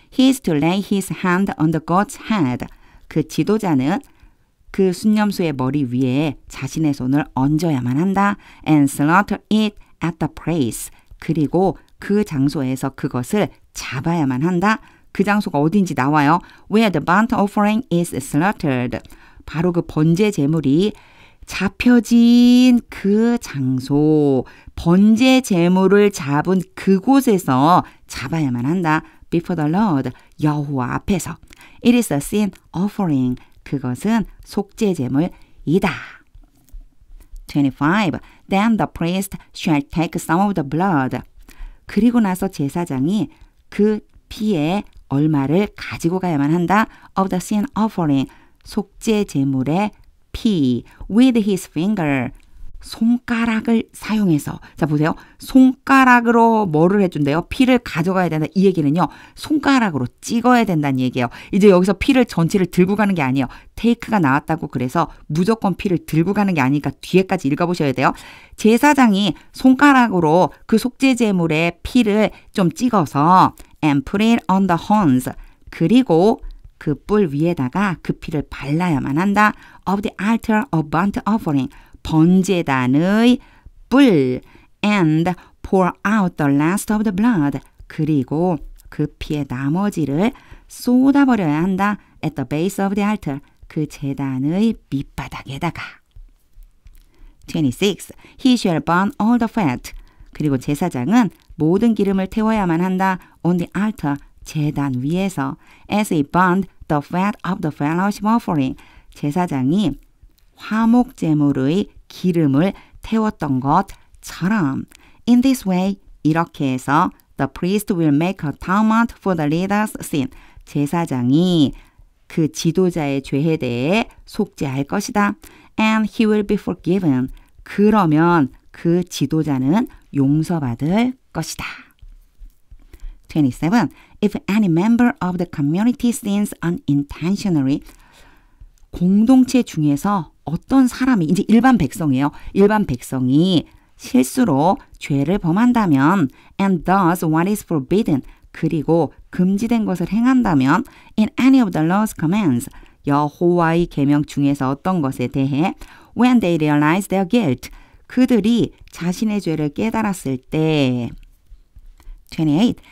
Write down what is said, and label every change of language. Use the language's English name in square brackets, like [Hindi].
[English] He is to lay his hand on the goat's head. [Korean] 그 지도자는 그 순념소의 머리 위에 자신의 손을 얹어야만 한다. [English] And slaughter it at the place. [Korean] 그리고 그 장소에서 그것을 잡아야만 한다. 그 장소가 어딘지 나와요. [English] Where the burnt offering is slaughtered. [Korean] 바로 그 번제 제물이 잡혀진 그 장소, 번제 제물을 잡은 그곳에서 잡아야만 한다. [English] Before the Lord, [Korean] 여호와 앞에서. [English] It is a sin offering. [Korean] 그것은 속죄 제물이다. [English] 25. Then the priest shall take some of the blood. [Korean] 그리고 나서 제사장이 그 피의 얼마를 가지고 가야만 한다. [English] Of the sin offering. [Korean] 속죄 제물의 피. [English] With his finger. [Korean] 손가락을 사용해서 자 보세요. 손가락으로 뭐를 해준대요? 피를 가져가야 된다. 이 얘기는요. 손가락으로 찍어야 된다는 얘기예요. 이제 여기서 피를 전체를 들고 가는 게 아니에요. 테이크가 나왔다고 그래서 무조건 피를 들고 가는 게 아니니까 뒤에까지 읽어보셔야 돼요. 제사장이 손가락으로 그 속죄제물의 피를 좀 찍어서 [English] and put it on the horns [Korean] 그리고 그 뿔 위에다가 그 피를 발라야만 한다. [English] Of the altar of burnt offering [Korean] 번제단의 뿔 [English] and pour out the last of the blood 그리고 [Korean] 그 피의 나머지를 쏟아버려야 한다. [English] At the base of the altar [Korean] 그 제단의 밑바닥에다가 [English] 26. He shall burn all the fat [Korean] 그리고 제사장은 모든 기름을 태워야만 한다. [English] On the altar [Korean] 제단 위에서 [English] as he burned the fat of the fellowship offering [Korean] 제사장이 화목제물의 기름을 태웠던 것처럼 [English] In this way [Korean] 이렇게 해서 [English] the priest will make atonement for the leader's sin [Korean] 제사장이 그 지도자의 죄에 대해 속죄할 것이다. [English] And he will be forgiven [Korean] 그러면 그 지도자는 용서받을 것이다. 27. [English] If any member of the community sins unintentionally [Korean] 공동체 중에서 어떤 사람이 이제 일반 백성이에요. 일반 백성이 실수로 죄를 범한다면 [English] and does what is forbidden [Korean] 그리고 금지된 것을 행한다면 [English] in any of the Lord's commands [Korean] 여호와의 계명 중에서 어떤 것에 대해 [English] when they realize their guilt [Korean] 그들이 자신의 죄를 깨달았을 때 28.